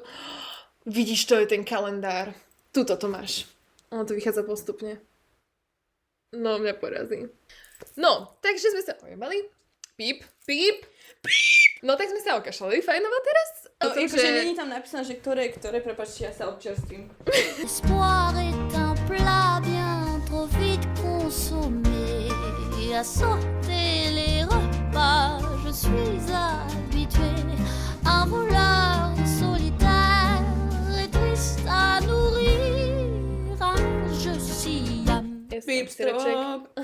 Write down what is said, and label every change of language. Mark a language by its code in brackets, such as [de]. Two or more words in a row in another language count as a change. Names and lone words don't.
[sk] Vidíš, to je ten kalendár. Tuto to máš. Ono to vychádza postupne. No, mňa porazí. No, takže sme sa ojebali. Píp. No, tak sme sa okašľali fajnovo teraz. No, akože není tam napísané, že ktoré, prepáčte, ja sa občerstvím. [fr] L'espoir est un plat bien trop vite consommé. À sauter les repas, je suis habituée. Un voleur solitaire et triste à nourrir. Un jeu si am. Pip strop.